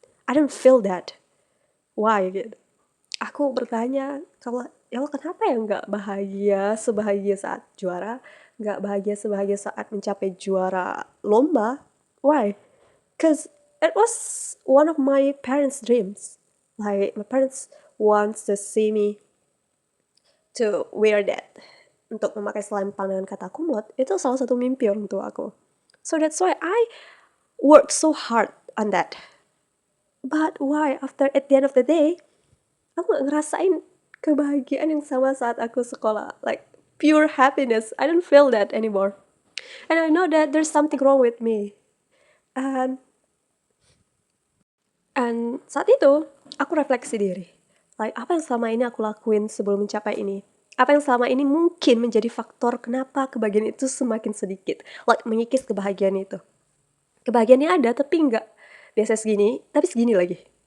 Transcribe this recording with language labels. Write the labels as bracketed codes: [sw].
[en] I don't feel that. Why [id] gitu? Aku bertanya, ya Allah, kenapa ya nggak bahagia sebahagia saat juara, nggak bahagia sebahagia saat mencapai juara lomba? [en] Why? Cause it was one of my parents' dreams. My parents wants to see me to wear that. [id] Untuk memakai selempang dengan kata cum laude, itu salah satu mimpi orang tua aku. [en] So that's why I worked so hard on that. But why at the end of the day, [id] aku gak ngerasain kebahagiaan yang sama saat aku sekolah. [en] Pure happiness. I don't feel that anymore. And I know that there's something wrong with me. And [id] saat itu, aku refleksi diri. Apa yang selama ini aku lakuin sebelum mencapai ini? Apa yang selama ini mungkin menjadi faktor kenapa kebahagiaan itu semakin sedikit? Mengikis kebahagiaan itu. Kebahagiaannya ada, tapi nggak biasa segini, tapi segini lagi.